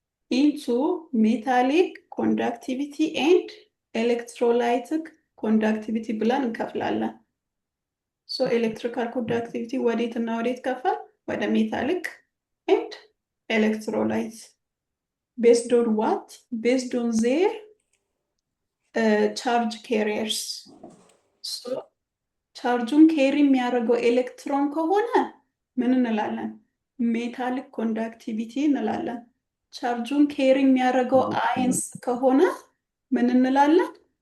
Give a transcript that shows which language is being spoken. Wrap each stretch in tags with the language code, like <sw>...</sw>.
<en>into metallic conductivity and electrolytic conductivity</en> <am>ብለን እንከፍላለን። ኤሌክትሪካል ኮንዳክቲቪቲ ወዴት እና ወዴት ከፈል? ወደ ሜታሊክ ኤንድ ኤሌክትሮላይት።</am> <en>based on what? based on their charge carriers.</en> <am>ቻርጁን ኬሪ የሚያደርገው ኤሌክትሮን ከሆነ ምን እንላለን? ሜታሊክ ኮንዳክቲቪቲ እንላለን። ቻርጁን ኬሪ የሚያደርገው አይንስ ከሆነ ምን እንላለን?</am>